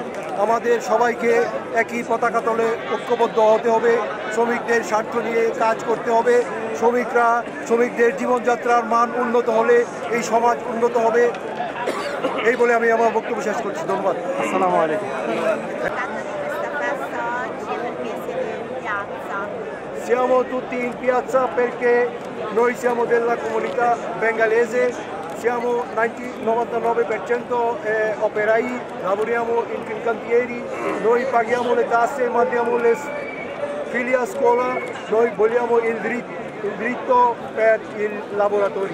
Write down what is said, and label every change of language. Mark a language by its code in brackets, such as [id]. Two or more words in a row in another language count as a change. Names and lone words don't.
[bn] আমাদের সবাইকে একই পতাকা তলে ঐক্যবদ্ধ হতে হবে। শ্রমিকদের স্বার্থ নিয়ে কাজ করতে হবে। শ্রমিকদের জীবনযাত্রার মান উন্নত হলে এই সমাজ উন্নত হবে। এই বলে আমি আমার বক্তব্য শেষ করছি। ধন্যবাদ। [ar] السلام عليكم. [it] Siamo tutti in piazza perché noi siamo della comunità bengalese, siamo 99% operai, lavoriamo in Fincantieri, noi paghiamo le tasse, mandiamo le figli a scuola, noi vogliamo il diritto per i lavoratori.